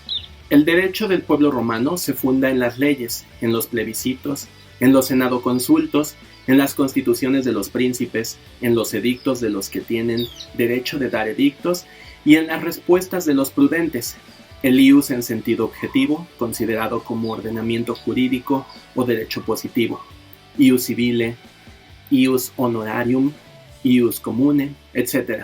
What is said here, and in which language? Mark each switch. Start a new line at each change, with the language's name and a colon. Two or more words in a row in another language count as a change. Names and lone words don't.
Spanish: El derecho del pueblo romano se funda en las leyes, en los plebiscitos, en los senadoconsultos, en las constituciones de los príncipes, en los edictos de los que tienen derecho de dar edictos y en las respuestas de los prudentes. El ius en sentido objetivo, considerado como ordenamiento jurídico o derecho positivo.
Latin: Ius civile, ius honorarium, ius commune, etc.